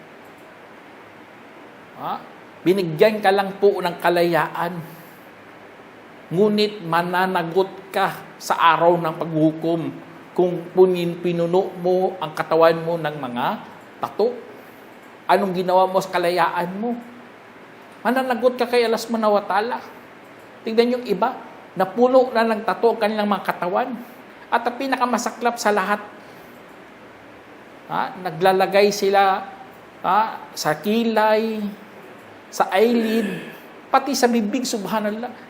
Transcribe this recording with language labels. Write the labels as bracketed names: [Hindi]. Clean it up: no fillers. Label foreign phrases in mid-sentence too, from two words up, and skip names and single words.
[Filipino] Binigyan ka lang po ng kalayaan. Ngunit mananagot ka sa araw ng paghukom kung pinuno mo ang katawan mo ng mga tato. Anong ginawa mo sa kalayaan mo? Mananagot ka kay Allah [Arabic] سبحانه وتعالى. [Filipino] Tignan yung iba, napuno na ng tato kanilang mga katawan. At ang pinakamasaklap sa lahat, naglalagay sila sa kilay, sa eyelid, pati sa bibig, subhanallah.